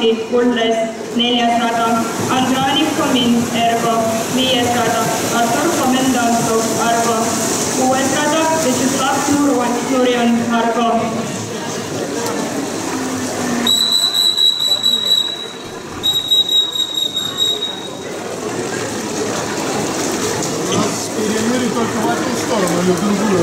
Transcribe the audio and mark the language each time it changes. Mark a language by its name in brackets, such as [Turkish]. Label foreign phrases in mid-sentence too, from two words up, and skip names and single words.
[Estonian] Kulles, 4. rada Andranik Komin, Ergo, 5. rada Artur Komendantov, Argo, 6. rada Vyacheslav Nurjan, Argo. [Russian] Перемыли только в одну сторону или в другую?